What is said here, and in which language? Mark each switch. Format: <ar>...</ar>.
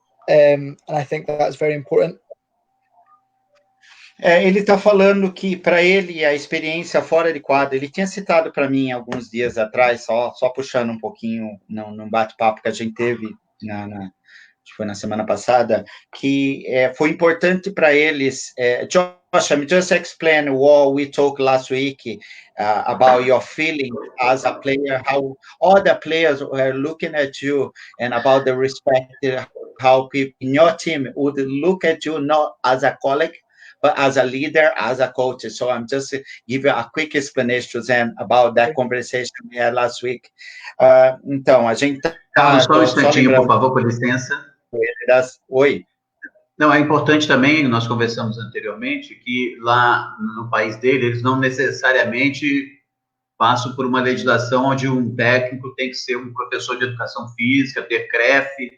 <en>And I think that's very important.</en> <pt>Ele está falando que, para ele, a experiência fora de quadra, ele tinha citado para mim alguns dias atrás, só puxando um pouquinho num bate-papo que a gente teve acho que foi na semana passada, que foi importante para eles.</pt> <en>Josh, let me just explain what we talked last week about your feeling as a player, how other players were looking at you, and about the respect, how people in your team would look at you not as a colleague, but as a leader, as a coach. So I'm just give you a quick explanation to them about that conversation we had last week.</en> <pt>Então, a gente Carlos, só um instantinho, por favor, com licença. Oi. Não, é importante também, nós conversamos anteriormente, que lá no país dele, eles não necessariamente passam por uma legislação onde um técnico tem que ser um professor de educação física, ter CREF.</pt>